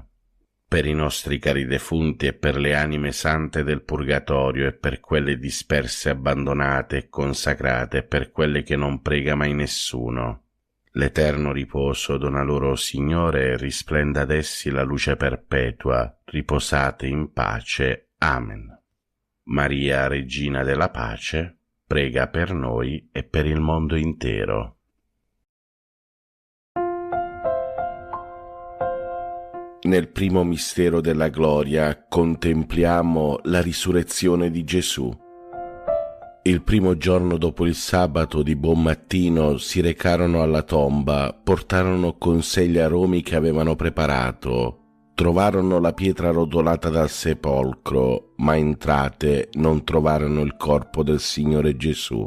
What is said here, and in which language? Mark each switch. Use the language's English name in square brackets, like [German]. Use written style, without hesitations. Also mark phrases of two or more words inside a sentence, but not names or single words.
[Italian] Per i nostri cari defunti e per le anime sante del purgatorio e per quelle disperse, abbandonate e consacrate, e per quelle che non prega mai nessuno. L'eterno riposo dona loro, Signore, e risplenda ad essi la luce perpetua. Riposate in pace. Amen. Maria, Regina della Pace, prega per noi e per il mondo intero. Nel primo mistero della gloria contempliamo la risurrezione di Gesù. Il primo giorno dopo il sabato di buon mattino si recarono alla tomba, portarono con sé gli aromi che avevano preparato, trovarono la pietra rotolata dal sepolcro, ma entrate non trovarono il corpo del Signore Gesù.